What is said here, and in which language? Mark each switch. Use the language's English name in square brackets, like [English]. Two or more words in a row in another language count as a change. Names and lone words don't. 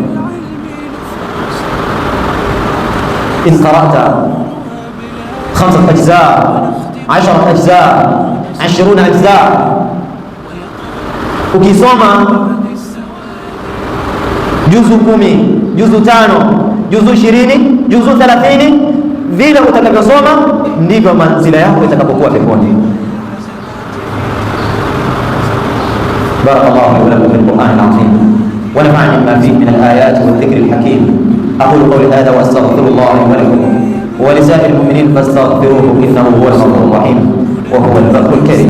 [Arabic] إن قرأت 5 أجزاء، 10 أجزاء، 20 أجزاء, [Swahili] ukisoma juzu 10, juzu 5, juzu 20, juzu 30, vile utakavyosoma ndivyo manzila yako itakapokuwa peponi. [Arabic] بارك الله لي ولكم في القرآن العظيم ونفعني ما فيه من الآيات والذكر الحكيم. أقول قولي هذا وأستغفر الله لي ولكم ولسائر المؤمنين فاستغفروه إنه هو الغفور الرحيم وهو البر الكريم.